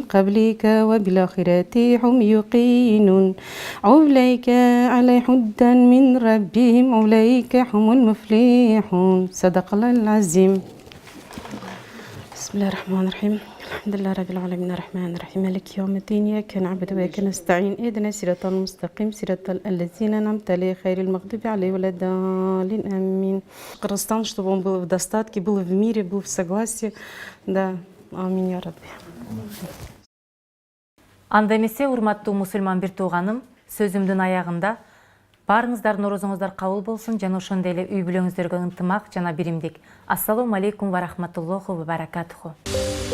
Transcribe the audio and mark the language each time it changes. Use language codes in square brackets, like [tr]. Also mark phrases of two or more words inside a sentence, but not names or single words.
[ar] قبلك وبالآخرة هم يوقنون أولئك على هدى من ربهم أولئك هم المفلحون صدق الله العظيم بسم الله الرحمن الرحيم الحمد لله رب العالمين الرحمن الرحيم مالك يوم الدين إياك نعبد وإياك نستعين اهدنا الصراط المستقيم صراط الذين أنعمت عليهم غير المغضوب عليهم ولا الضالين آمين. [ru] Кыргызстан, чтобы он был в достатке, был в мире, был в согласии, да. [ar] آمين يا رب. [ky] Анда эмесе, урматтуу мусулман бир тууганым, сөзүмдүн аягында барыңыздар орозоңуздар кабыл болсун жана ошондой эле үй бүлөңүздөргө ынтымак жана биримдик. [ar] السلام عليكم ورحمة الله وبركاته.